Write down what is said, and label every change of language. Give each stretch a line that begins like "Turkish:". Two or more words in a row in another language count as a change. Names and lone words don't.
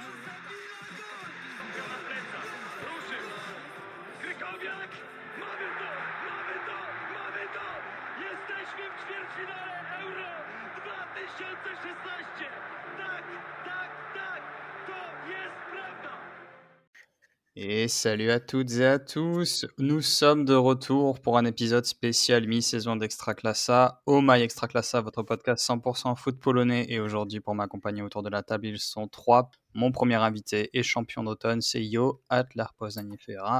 Polish: Ruszył! Krykowiak! Mamy to! Mamy to! Mamy to! Jesteśmy w ćwierćfinale Euro 2016! Tak, tak, tak! To jest prawda!
French: Et salut à toutes et à tous, nous sommes de retour pour un épisode spécial mi-saison d'Extraclassa, Oh My Extraclassa, votre podcast 100% foot polonais. Et aujourd'hui, pour m'accompagner autour de la table, ils sont trois. Mon premier invité et champion d'automne, c'est Yo Atlar Poznaniefera.